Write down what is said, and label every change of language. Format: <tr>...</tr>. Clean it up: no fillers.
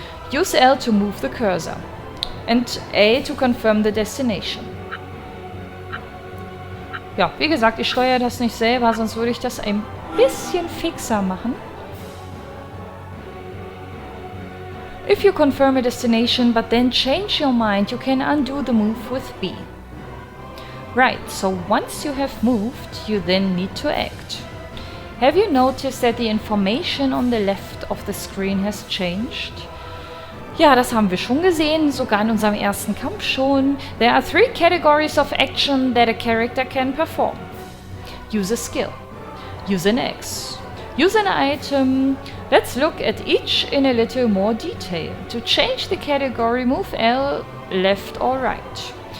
<en>Use L to move the cursor, and A to confirm the destination.</en> <de>Ja, wie gesagt, ich steuere das nicht selber, sonst würde ich das ein bisschen fixer machen.</de> <en>If you confirm a destination but then change your mind, you can undo the move with B. Right, so once you have moved, you then need to act. Have you noticed that the information on the left of the screen has changed?</en> <de>Ja, das haben wir schon gesehen, sogar in unserem ersten Kampf schon.</de> <en>There are 3 categories of action that a character can perform. Use a skill. Use an X. Use an item. Let's look at each in a little more detail. To change the category, move L left or right.</en>